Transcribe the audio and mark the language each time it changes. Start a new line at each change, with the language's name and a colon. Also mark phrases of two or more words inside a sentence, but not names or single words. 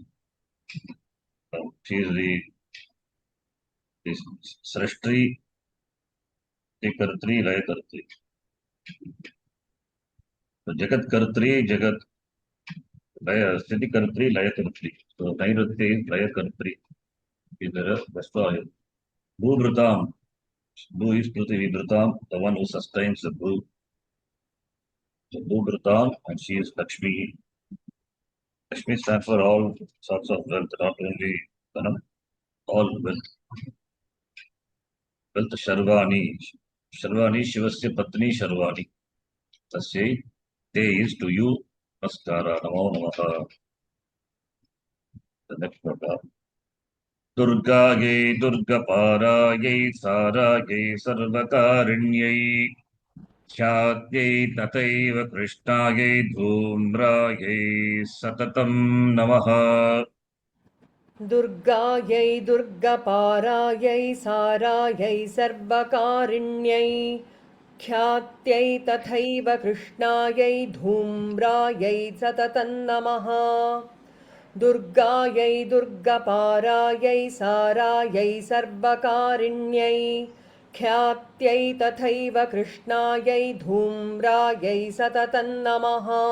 English: She is the Srashtri,
Sanskrit: स्थिति कर्त्री, लय कर्त्री. So जगत् कर्त्री, जगत् लय, स्थिति कर्त्री, लय कर्त्री.
English: So Nairatya is
Sanskrit: लय कर्त्री.
English: Is the destroyer. Bhuvritam. Bhu is
Sanskrit: पृथ्वी वृतम्,
English: the one who sustains the Bhu. So Bhuvritam, and she is Lakshmi. Lakshmi stands for all sorts of wealth, not only Dhanam, all wealth. Wealth Sharvani.
Sanskrit: शर्वाणी, शिवस्य पत्नी शर्वाणी.
English: Tasya, te is to you, Namaskara,
Sanskrit: नमो नमः.
English: The next paragraph.
Sanskrit: दुर्गायै, दुर्गपारायै, सारायै, सर्वकारिण्यै, ख्यात्यै, तथैव कृष्णायै, धूम्रायै, सततं नमः. दुर्गायै दुर्गपारायै सारायै सर्वकारिण्यै ख्यात्यै तथैव कृष्णायै धूम्रायै सततं नमः दुर्गायै दुर्गपारायै सारायै सर्वकारिण्यै ख्यात्यै तथैव कृष्णायै धूम्रायै सततं नमः